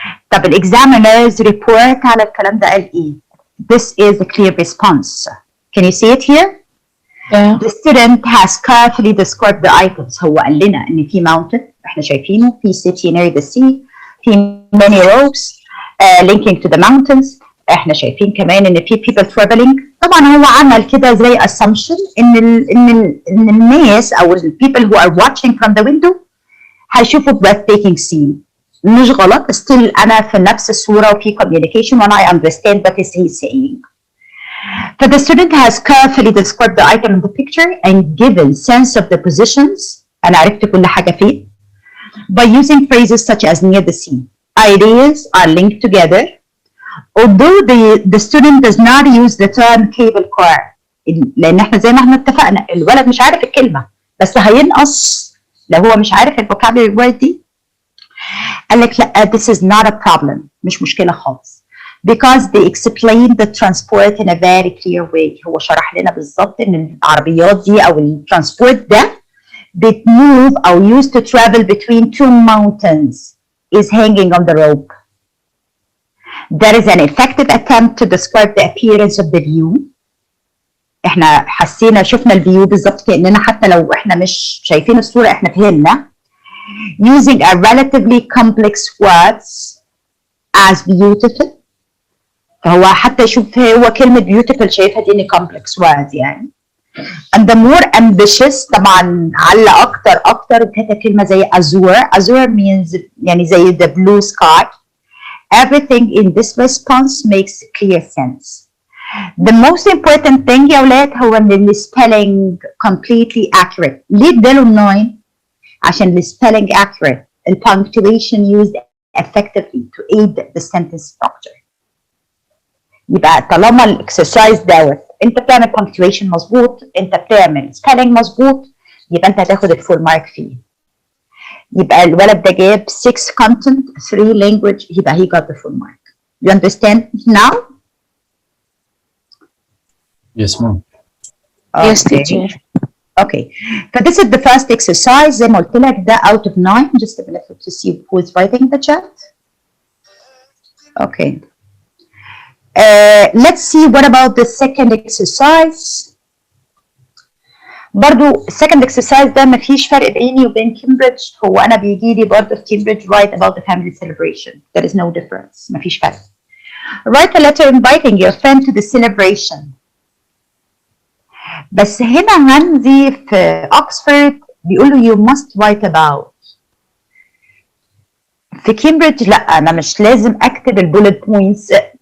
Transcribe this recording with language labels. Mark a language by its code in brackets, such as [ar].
[en] طب examiner's report [ar] على الكلام ده قال ايه؟ [en] This is a clear response. Can you see it here? Yeah. The student has carefully described the items. [ar] هو قال لنا ان في [en] mountain [ar] احنا شايفينه، في [en] city near the sea، في many roads linking to the mountains. [ar] احنا شايفين كمان ان في [en] people traveling. [ar] طبعا هو عمل كده زي assumption ان الناس او [en] people who are watching from the window [ar] هيشوفوا [en] breathtaking scene. مش غلط، still [ar] انا في نفس الصوره وفي [en] communication when I understand what is he saying. But the student has carefully described the item in the picture and given sense of the positions. [ar] أنا عرفت كل حاجة فين. [en] By using phrases such as near the sea. Ideas are linked together. Although the student does not use the term cable car. [ar] لأن احنا زي ما احنا اتفقنا الولد مش عارف الكلمة بس هينقص لو هو مش عارف الفوكابولري word دي. قال لك لا [en] this is not a problem. [ar] مش مشكلة خالص. [en] Because they explain the transport in a very clear way. [ar] هو شرح لنا بالظبط ان العربيات دي او الترانسبورت ده بتموف او [en] used to travel between two mountains is hanging on the rope. There is an effective attempt to describe the appearance of the view. [ar] احنا حسينا شفنا الفيو بالظبط كأننا حتى لو احنا مش شايفين الصورة احنا فهمنا. [en] Using a relatively complex words as beautiful. [ar] فهو حتى يشوف هو كلمة beautiful شايفها دي complex words يعني. [en] And the more ambitious [ar] طبعا علّى أكتر وكانت كلمة زي [en] azure means [ar] يعني زي [en] the blue sky. Everything in this response makes clear sense. The most important thing [ar] يا ولاد هو إن [en] spelling completely accurate. [ar] ليه اداله 9؟ عشان [en] spelling accurate. Punctuation used effectively to aid the sentence structure. [ar] يبقى طالما الاكسرسايز دوت انت بتعمل punctuation مظبوط، انت بتعمل spelling مظبوط، يبقى انت هتاخد الفول مارك فيه. يبقى الولد ده جاب 6 content 3 language يبقى [en] he got the full mark. You understand now? Yes, ma'am. Yes, teacher. Okay. So this is the first exercise. [ar] زي ما قلت لك ده [en] out of 9. Just a minute to see who is writing in the chat. Okay. Let's see what about the second exercise. [ar] برضو [en] second exercise [ar] ده مفيش فرق بيني وبين كامبريدج. هو أنا بيجي لي برضو في كامبريدج [en] write about the family celebration. There is no difference. [ar] مفيش فرق. [en] Write a letter inviting your friend to the celebration. [ar] بس هنا عندي في أكسفورد بيقولوا [en] you must write about. [ar] في كامبريدج لا أنا مش لازم أكتب البولت بوينتس.